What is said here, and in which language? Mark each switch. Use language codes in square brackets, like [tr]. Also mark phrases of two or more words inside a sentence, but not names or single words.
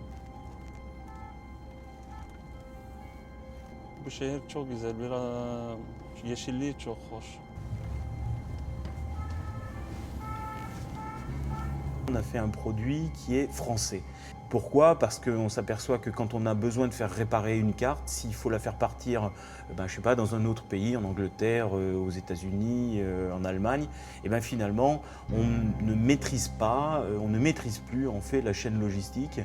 [tr] Bu şehir çok güzel, biraz yeşilliği çok hoş. [fr] On a fait un produit qui est français. Pourquoi? Parce qu'on s'aperçoit que quand on a besoin de faire réparer une carte, s'il faut la faire partir, je sais pas, dans un autre pays, en Angleterre, aux États-Unis, en Allemagne, et ben finalement, on ne maîtrise pas, on ne maîtrise plus en fait la chaîne logistique.